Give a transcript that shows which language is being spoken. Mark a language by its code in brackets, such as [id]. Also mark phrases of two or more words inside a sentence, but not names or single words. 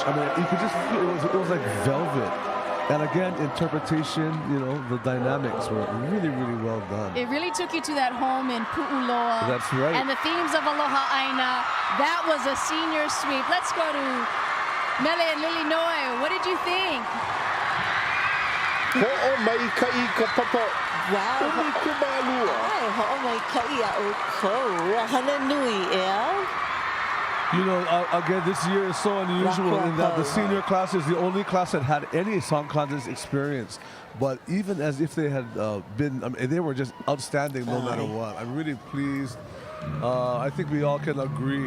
[en] I mean, you could just feel it was like velvet. And again, interpretation, you know, the dynamics were really, really well done. It really took you to that home in Pu'uloa. That's right. And the themes of [haw] Aloha Aina. [en] That was a senior sweep. Let's go to Mele and Lily Noi. What did you think? [haw] Ho'o mai ka'i ka papa. [en] Wow. [haw] Umi kumalua. Ai, ho'o mai ka'i a'u kou. Hana nui, ea? [en] You know, again, this year is so unusual in that the senior class is the only class that had any song contest experience. But even as if they had been, I mean, they were just outstanding no matter what. I'm really pleased. I think we all can agree.